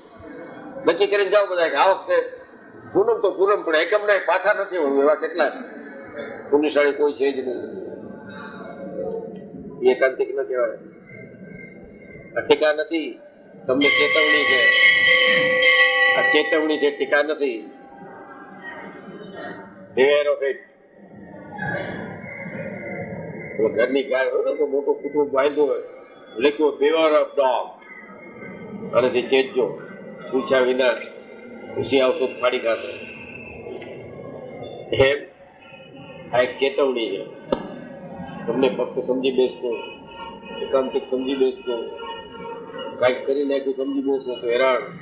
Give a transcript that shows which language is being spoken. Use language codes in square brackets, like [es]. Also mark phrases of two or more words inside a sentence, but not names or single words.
[gu] નક્કી કરીને જાઓ બધા કે આ વખતે પૂનમ તો પૂનમ, પણ એકમના પાછા નથી વળવું એવા કેટલા છે. પુરુષાળી કોઈ છે જ નહીં. એકાંતિક ન કહેવાય. આ ટીકા નથી, તમને ચેતવણી છે. આ ચેતવણી છે, ટીકા નથી. [en] beware of it. [gu] ઘરની ગાય હોય ને તો મોટું કુટુંબ બાંધ્યું હોય, લખ્યું [en] beware of dog, [gu] અને તે ચેતજો, પૂછ્યા વિના ખુશી આવશો ફાડી ખાતો. એમ આ એક ચેતવણી છે. તમને ફક્ત સમજી બેસતો, એકાંતિક સમજી બેસતો, કાંઈક કરી નાખ્યું સમજી બેસતો તો હેરાન.